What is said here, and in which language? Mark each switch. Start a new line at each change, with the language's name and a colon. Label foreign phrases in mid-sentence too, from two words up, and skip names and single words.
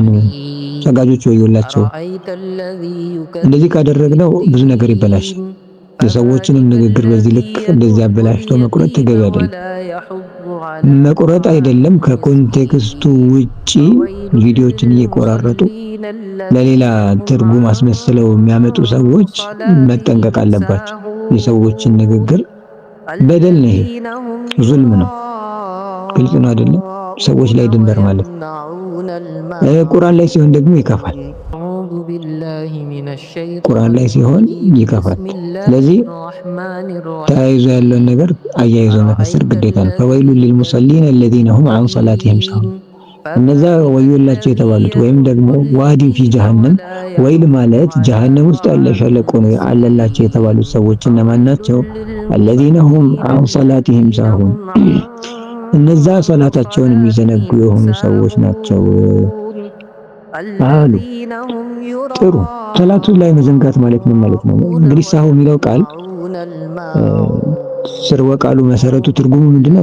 Amharic: ሰጋጆች ወዮላቸው። እንደዚህ ካደረግነው ብዙ ነገር ይበላሽ። የሰዎችንም ንግግር በዚህ ልክ እንደዚህ አበላሽቶ መቁረጥ ተገቢ አይደለም። መቁረጥ አይደለም ከኮንቴክስቱ ውጪ ቪዲዮዎችን እየቆራረጡ ለሌላ ትርጉም አስመስለው የሚያመጡ ሰዎች መጠንቀቅ አለባቸው። የሰዎችን ንግግር በደል ነው፣ ይሄ ዙልም ነው። ግልጽ ነው አይደለም? ሰዎች ላይ ድንበር ማለት ቁርአን ላይ ሲሆን ደግሞ ይከፋል። ቁርአን ላይ ሲሆን ይከፋል። ስለዚህ ተያይዞ ያለውን ነገር አያይዞ መፈሰር ግዴታ ነው።
Arabic: فويل للمصلين الذين هم عن صلاتهم ساهون።
Amharic: እነዛ ወዮላቸው የተባሉት ወይም ደግሞ
Arabic: وادٍ في جهنم፣
Amharic: ወይል ማለት ጀሃነም ውስጥ ያለ ሸለቆ ነው አለላቸው የተባሉት ሰዎች እነማን ናቸው?
Arabic: الذين هم عن صلاتهم ساهون።
Amharic: እነዛ ሶላታቸውን የሚዘነጉ የሆኑ ሰዎች ናቸው አሉ። ጥሩ ሶላቱ ላይ መዘንጋት ማለት ምን ማለት ነው? እንግዲህ ሳሁ የሚለው ቃል ስርወ ቃሉ መሰረቱ ትርጉሙ ምንድነው?